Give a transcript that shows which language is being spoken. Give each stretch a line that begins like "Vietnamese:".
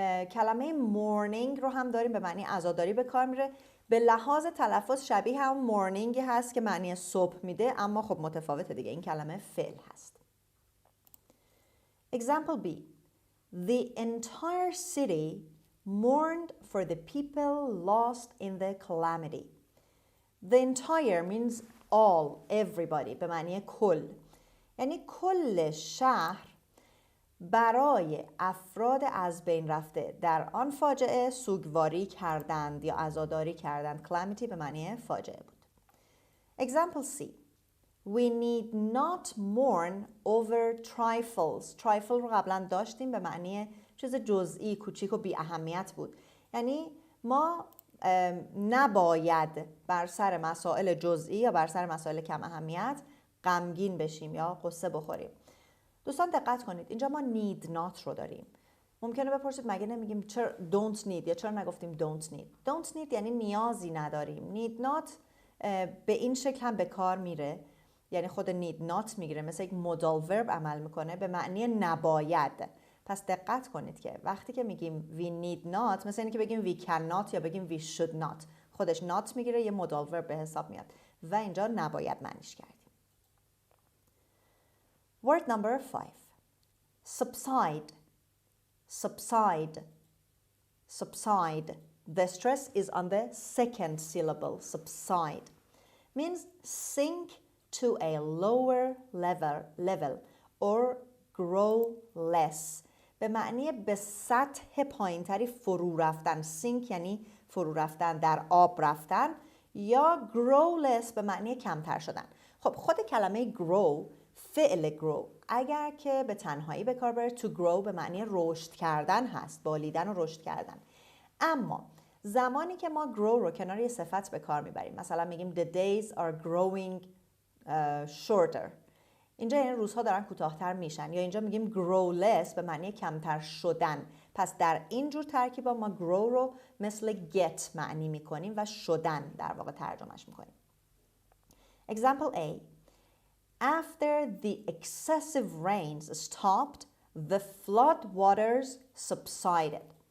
Persian: کلمه مورنینگ رو هم داریم، به معنی عزاداری به کار میره. به لحاظ تلفظ شبیه هم مورنینگی هست که معنی صبح میده، اما خب متفاوته دیگه، این کلمه فعل هست.
English: Example B. The entire city mourned for the people lost in the calamity. The entire means all, everybody،
Persian: به معنی کل. یعنی کل شهر برای افراد از بین رفته در آن فاجعه سوگواری کردند یا عزاداری کردند. calamity به معنی فاجعه بود.
English: Example C. We need not mourn over trifles.
Persian: trifle رو قبلا داشتیم، به معنی چیز جزئی، کوچیک و بی اهمیت بود. یعنی ما نباید بر سر مسائل جزئی یا بر سر مسائل کم اهمیت غمگین بشیم یا قصه بخوریم. دوستان دقت کنید، اینجا ما need not رو داریم. ممکنه بپرسید مگه نمیگیم چرا don't need یا چرا نگفتیم don't need. don't need یعنی نیازی نداریم. need not به این شکل هم به کار میره، یعنی خود need not میگیره، مثل یک modal verb عمل میکنه به معنی نباید. پس دقت کنید که وقتی که میگیم
English: we need not،
Persian: مثل اینه که بگیم
English: we cannot
Persian: یا بگیم
English: we should not،
Persian: خودش not میگیره، یه modal verb به حساب میاد و اینجا نباید معنیش کردیم.
English: Word number 5. Subside. Subside. Subside. The stress is on the second syllable. Subside means sink to a lower level or grow less
Persian: به معنی به سطح پایینتری فرو رفتن. sink یعنی فرو رفتن، در آب رفتن، یا grow less به معنی کمتر شدن. خب خود کلمه grow، فعل grow اگر که به تنهایی به کار بره to grow به معنی رشد کردن هست، بالیدن و رشد کردن. اما زمانی که ما grow رو کنار یه صفت به کار میبریم، مثلا میگیم
English: the days are growing shorter،
Persian: اینجا یعنی روزها دارن کوتاه‌تر میشن. یا اینجا میگیم grow less به معنی کمتر شدن. پس در این جور ترکیبا ما grow رو مثل get معنی میکنیم و شدن در واقع ترجمهش میکنیم.
English: Example A. After the excessive rains stopped, the flood waters subsided.